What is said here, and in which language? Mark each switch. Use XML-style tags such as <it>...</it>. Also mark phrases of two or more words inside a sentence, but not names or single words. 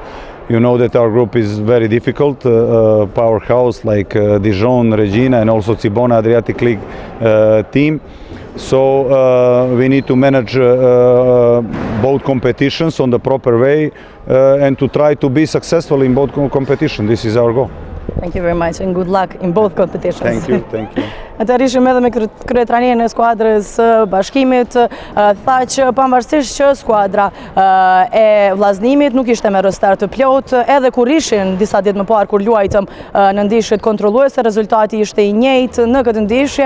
<en>You know that our group is very difficult, powerhouse like Dijon, Regina, and also Cibona Adriatic League team. So we need to manage both competitions on the proper way and to try to be successful in both competitions. This is our goal. Thank you very much and good luck in both competitions. Thank you, thank you.</en> <sq>Atëherishëm edhe me kryetarinë e skuadrës së Bashkimit, tha që pavarësisht që skuadra e vllaznimit nuk ishte me roster të plot, edhe kur ishin disa ditë më parë kur luajtëm në ndeshjet kontrolluese, rezultati ishte i njëjtë në këtë ndeshje.</sq>